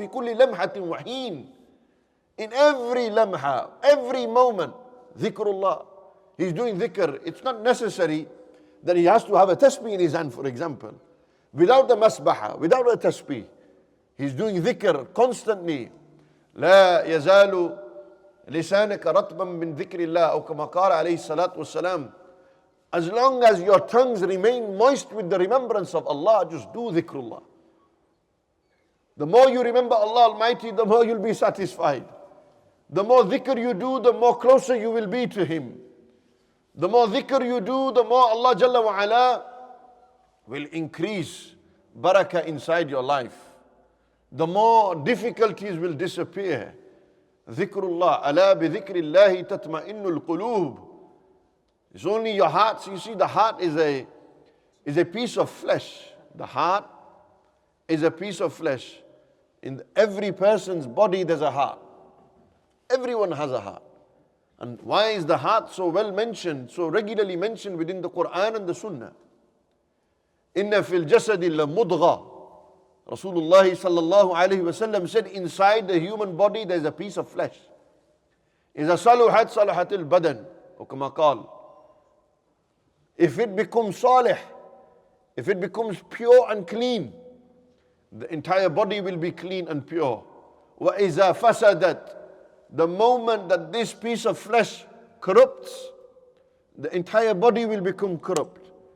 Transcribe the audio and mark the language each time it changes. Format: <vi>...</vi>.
<ar>Fi kulli lamhatin wa heen.</ar> <en>In every lamha, every moment, dhikrullah. He's doing dhikr. It's not necessary that he has to have a tasbih in his hand, for example. Without the masbaha, without a tasbih. He's doing dhikr constantly.</en> <ar>لا يزال لسانك رطبا من ذكر الله أو كما قال عليه الصلاة والسلام.</ar> <en>As long as your tongues remain moist with the remembrance of Allah, just do dhikrullah. The more you remember Allah Almighty, the more you'll be satisfied. The more dhikr you do, the more closer you will be to Him. The more dhikr you do, the more Allah Jalla wa Ala will increase barakah inside your life. The more difficulties will disappear. Dhikrullah,</en> <ar>ala bi dhikrillahi tatma'innul qulub.</ar> <en>It's only your heart. So you see, the heart is a piece of flesh. The heart is a piece of flesh. In every person's body there's a heart. Everyone has a heart. And why is the heart so well mentioned, so regularly mentioned within the Quran and the Sunnah?</en> <ar>Inna fil jasadi la mudgha.</ar> <en>Rasulullah sallallahu alayhi wa sallam said, inside the human body there's a piece of flesh.</en> <ar>إذا صلحت صلحت البدن أو كما قال.</ar> <en>If it becomes salih, if it becomes pure and clean, the entire body will be clean and pure.</en> <ar>وَإِذَا فَسَدَتْ.</ar> <en>The moment that this piece of flesh corrupts, the entire body will become corrupt.</en>